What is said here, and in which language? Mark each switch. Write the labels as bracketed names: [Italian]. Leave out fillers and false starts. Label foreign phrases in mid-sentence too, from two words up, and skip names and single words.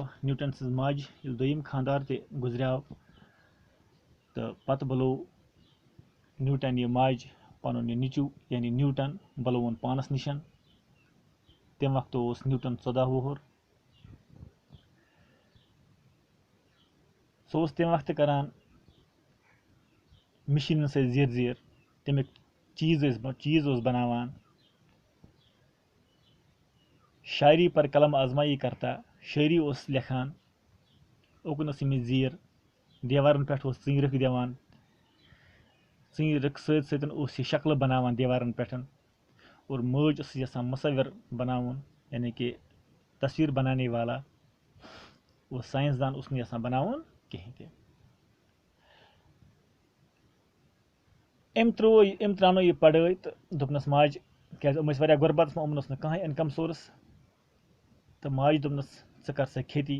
[Kashmiri] نیوٹن سٕنٛز ماجہِ ییٚلہِ دوٚیِم خانٛدار تہِ گُزریو تہٕ پتہٕ بُلوو نیوٹن یہِ ماجہِ پنُن یہِ نیٚچوٗ یعنی نیوٹن بُلووُن پانس نِش. تمہِ وقتہٕ اوس نیوٹن 14 وُہُر. سُہ اوس تمہِ وقتہٕ کران مِشیٖنن سۭتۍ زیٖر زیٖر. تمیُک چیٖز اوس بناوان. [Urdu] شاعری پر قلم آزمایی کرتا. [Kashmiri] شٲعری اوس لیکھان. اوکُن ٲس أمِس زیٖر. دیوارن پٮ۪ٹھ اوس ژِنٛگرِکھ دِوان. ژِنٛگرِکھ سۭتۍ سۭتۍ اوس یہِ شکلہٕ بناوان دیوارن پٮ۪ٹھ. اور مٲج ٲسٕس یژھان مُصوِر بناوُن یعنی کہِ [Urdu] تصویٖر بنانے والا. [Kashmiri] اوس ساینس دان اوس نہٕ یژھان بناوُن کِہینۍ تہِ. أمۍ ترٛاونٲو یہِ پڑٲے تہٕ دوٚپنس ماجہِ کیازِ یِم ٲسۍ واریاہ غُربتس منٛز. یِمن اوس نہٕ کٕہٕنۍ اِنکم سورس. تہٕ ماجہِ دوٚپنس ژٕ کر سا کھیتی.